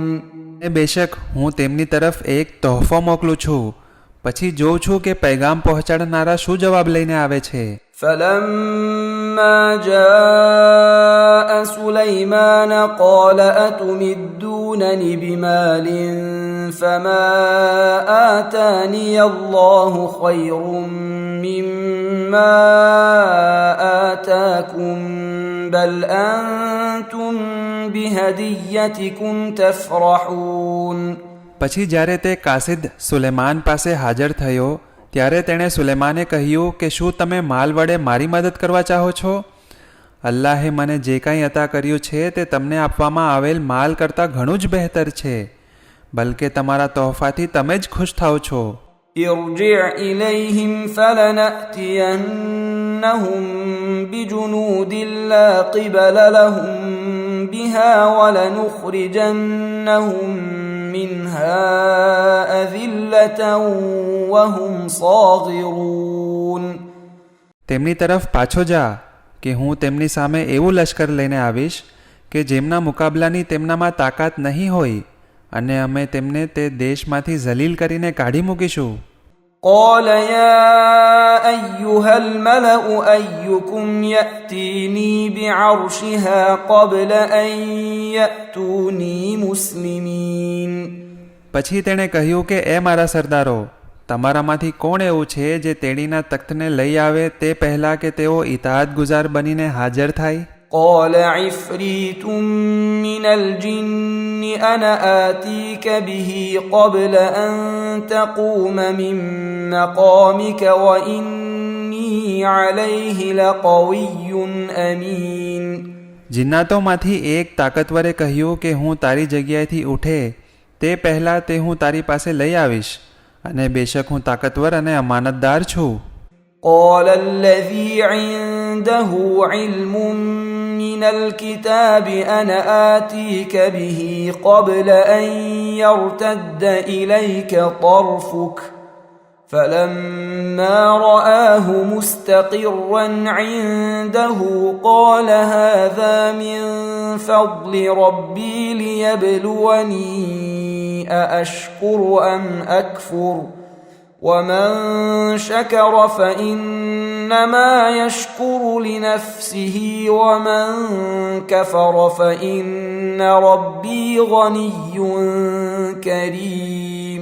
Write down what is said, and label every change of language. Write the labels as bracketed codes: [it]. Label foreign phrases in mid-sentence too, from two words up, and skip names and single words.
[gu] બેશક હું તેમની તરફ એક તોહફો મોકલું છું, પછી જોઉં છું કે પૈગામ પહોંચાડનારા શું જવાબ લઈને આવે છે. [ar] فلما جاء سليمان قال أتمدونني بمال فما آتاني الله خير مما آتاكم بل أنتم بهديتكم تفرحون. [gu] પછી જ્યારે તે કાસિદ સુલેમાન પાસે હાજર થયો ત્યારે તેણે સુલેમાને કહ્યું કે શું તમે માલ વડે મારી મદદ કરવા ચાહો છો? અલ્લાહે મને જે કંઈ અતા કર્યું છે તે તમને આપવામાં આવેલ માલ કરતાં ઘણું જ બહેતર છે, બલકે તમારા તોહફાથી તમે જ ખુશ થાઓ છો. [ar] ارجع إليهم فلنأتينهم بجنود لا قبل لهم بها ولنخرجنهم منها أذلة وهم صاغرون. [gu] તેમની તરફ પાછો જા કે હું તેમની સામે એવું લશ્કર લઈને આવીશ કે જેમના મુકાબલાની તેમનામાં તાકાત નહીં હોય અને અમે તેમને તે દેશમાંથી જલીલ કરીને કાઢી મૂકીશું. [ar] قال يا أيها الملأ أيكم يأتيني بعرشها قبل أن يأتوني مسلمين. [gu] પછી તેણે કહ્યું કે એ મારા સરદારો, તમારામાંથી કોણ એવું છે જે તેણીના તખ્તને લઈ આવે તે પહેલાં કે તેઓ ઇતાઅત ગુજાર બનીને હાજર થાય? [ar] قال عفريت من الجن أنا آتيك به قبل أن تقوم من مقامك وإني عليه لقوي أمين. [gu] જિન્નાતોમાંથી એક તાકતવરે કહ્યું કે હું તારી જગ્યાએથી ઉઠે તે પહેલાં તે હું તારી પાસે લઈ આવીશ અને બેશક હું તાકતવર અને અમાનતદાર છું. [ar] قال الذي عنده علم من الكتاب أنا آتيك به قبل أن يرتد إليك طرفك فلما رآه مستقرا عنده قال هذا من فضل ربي ليبلوني أأشكر أم أكفر ومن شكر فإنما يشكر لنفسه ومن كفر فإن ربي غني كريم.